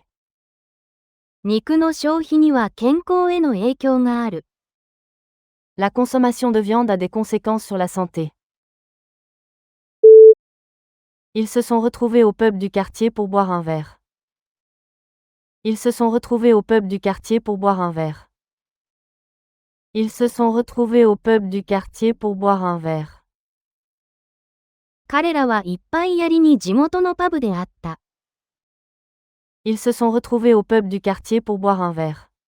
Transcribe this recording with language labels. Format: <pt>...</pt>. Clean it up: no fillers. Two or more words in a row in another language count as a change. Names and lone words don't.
<ja>肉の消費には健康への影響がある。</ja> <fr>La consommation de viande a des conséquences sur la santé. Ils se sont retrouvés au pub du quartier pour boire un verre. Ils se sont retrouvés au pub du quartier pour boire un verre. Ils se sont retrouvés au pub du quartier pour boire un verre.</fr> <ja>彼らはいっぱいやりに地元のパブで会った。</ja> <fr>Ils se sont retrouvés au pub du quartier pour boire un verre.</fr>